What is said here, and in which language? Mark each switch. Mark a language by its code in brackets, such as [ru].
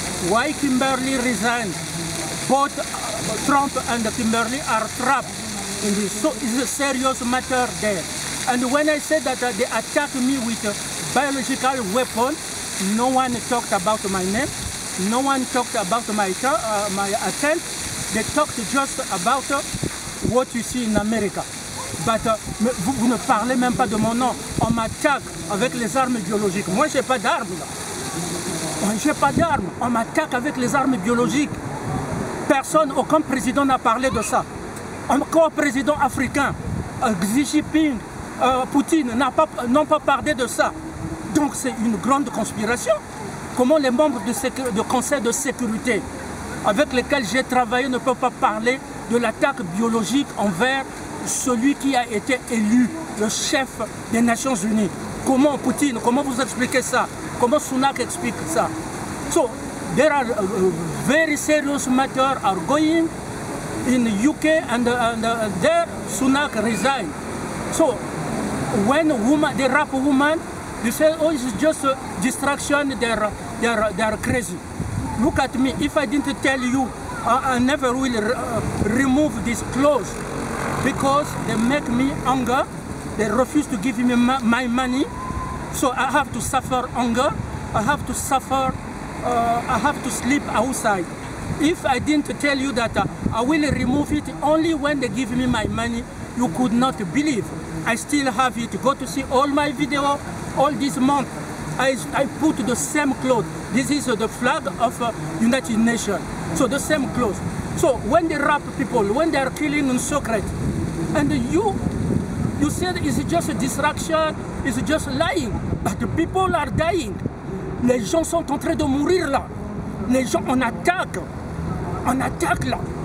[en] Why Kimberly resigned? Both Trump and Kimberly are trapped in this. So it's a serious matter there. And when I said that they attacked me with a biological weapon, no one talked about my name. No one talked about my attempt. They talked just about what you see in America. [fr] But, vous ne parlez même pas de mon nom. On m'attaque avec les armes biologiques. Moi, je n'ai pas d'armes. Je n'ai pas d'armes. On m'attaque avec les armes biologiques. Personne, aucun président n'a parlé de ça. Aucun président africain, Xi Jinping, Poutine n'ont pas parlé de ça. Donc c'est une grande conspiration. Comment les membres du Conseil de sécurité avec lesquels j'ai travaillé ne peuvent pas parler de l'attaque biologique envers celui qui a été élu le chef des Nations Unies? Comment Poutine, comment vous expliquez ça? Comment Sunak explique ça? [en] So, there are very serious matters are going in UK and there Sunak resigned. So, when the rap woman, they say, oh, it's just a distraction, they're crazy. Look at me, if I didn't tell you, I never will remove these clothes because they make me hunger, they refuse to give me my money, so I have to suffer hunger, I have to suffer, I have to sleep outside. If I didn't tell you that I will remove it only when they give me my money, you could not believe. I still have it. Go to see all my video, all this month. I put the same clothes. This is the flag of United Nations. So the same clothes. So when they rap people, when they are killing in secret, and you said it's just a distraction, it's just lying. But the people are dying. [fr] Les gens sont en train de mourir là. Les gens, on attaque là.